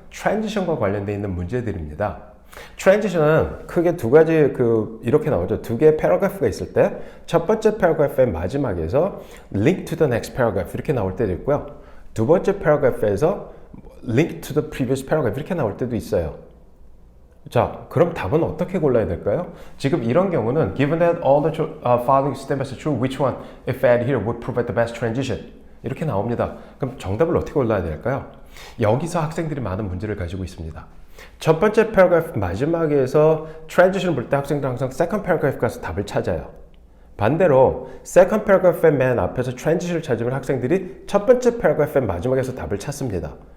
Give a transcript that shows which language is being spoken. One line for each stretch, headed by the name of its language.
Korean: 트랜지션과 관련되어 있는 문제들입니다. 트랜지션은 크게 두 가지 이렇게 나오죠. 두 개의 패러그래프가 있을 때 첫 번째 패러그래프의 마지막에서
English: link to the next paragraph
Korean: 이렇게 나올 때도 있고요. 두 번째 패러그래프에서
English: link to the previous paragraph
Korean: 이렇게 나올 때도 있어요. 자, 그럼 답은 어떻게 골라야 될까요? 지금 이런 경우는
English: given that all the following statements are true, which one, if added here, would provide the best transition?
Korean: 이렇게 나옵니다. 그럼 정답을 어떻게 골라야 될까요? 여기서 학생들이 많은 문제를 가지고 있습니다. 첫 번째 패러그래프 마지막에서 transition을 볼 때 학생들은 항상 second paragraph 가서 답을 찾아요. 반대로 second paragraph의 맨 앞에서 transition을 찾으면 학생들이 첫 번째 paragraph의 마지막에서 답을 찾습니다.